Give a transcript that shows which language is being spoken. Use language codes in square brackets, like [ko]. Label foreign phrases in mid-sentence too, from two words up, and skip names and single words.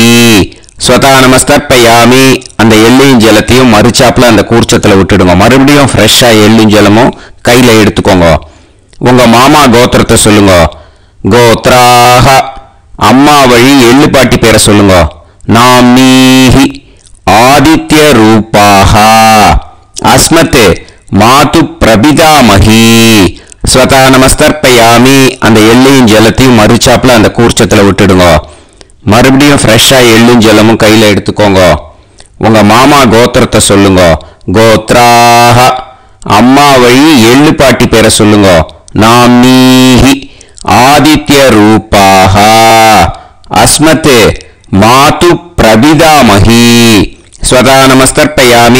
[sa] स्वधा नमस्तर्पयामि. [ta] அந்த எள்ளையும் ஜலத்தையும் மறிச்சாப்புல அந்த கூர்ச்சத்துல விட்டுடுங்க. மறுபடியும் ஃப்ரெஷ்ஷா எள்ளும் ஜலமும் கையில எடுத்துக்கோங்க. உங்க மாமா கோத்திரத்தை சொல்லுங்க. கோத்ராஹ. அம்மா வழி எள்ளு பாட்டி பேரை சொல்லுங்க. [sa] नाम्नीः आदित्यरूपाः अस्मत् मातु प्रपितामही स्वतः நமஸ்தர்ப்பயாமி. [ta] அந்த எள்ளையும் ஜலத்தையும் மறுச்சாப்புல அந்த கூர்ச்சத்தில் விட்டுடுங்க. மறுபடியும் ஃப்ரெஷ்ஷா எள்ளும் ஜலமும் கையில் எடுத்துக்கோங்க. உங்க மாமா கோத்திரத்தை சொல்லுங்க. கோத்ராஹ அம்மா வழி எள்ளு பாட்டி பேரை சொல்லுங்க. [sa] नाम्नीः आदित्य रूपाः अस्मत् मातु प्रपितामहि स्वधा नमस्तर्पयामि.